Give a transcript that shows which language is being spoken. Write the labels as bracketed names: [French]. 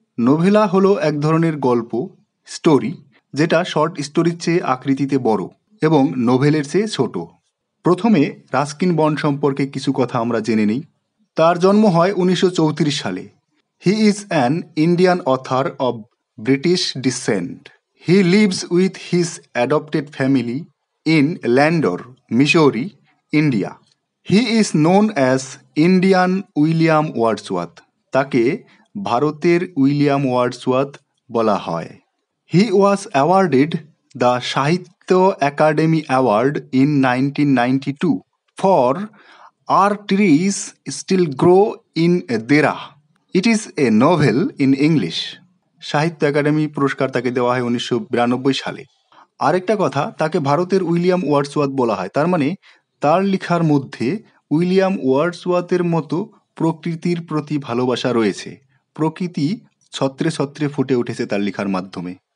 [Bangla] নোভেলা হলো এক ধরনের গল্প, স্টোরি, যেটা শর্ট স্টোরির চেয়ে আকৃতিতে বড় এবং নোভেলের চেয়ে ছোট। প্রথমে রাস্কিন বন্ড সম্পর্কে কিছু কথা আমরা জেনে নিই। তার জন্ম হয় 1934 সালে। [English] He is an Indian author of British descent. He lives with his adopted family in Landor, Missouri, India. He is known as Indian William Wordsworth. [Bangla] তাকে ভারতের উইলিয়াম ওয়ার্ডসওয়ার্থ বলা হয়। [English] He was awarded the Sahitya Academy Award in 1992 for Our Trees Still Grow in Dera. It is a novel in English. [Bangla] সাহিত্য academy পুরস্কার তাকে দেওয়া হয় 1992 সালে। আরেকটা কথা, তাকে ভারতের উইলিয়াম ওয়ার্ডসওয়ার্থ বলা হয়, তার মানে তার লেখার মধ্যে উইলিয়াম ওয়ার্ডসওয়ার্থের মতো প্রকৃতির প্রতি ভালোবাসা রয়েছে। প্রকৃতি ছত্রে ছত্রে ফুটে উঠেছে তার লেখার মাধ্যমে।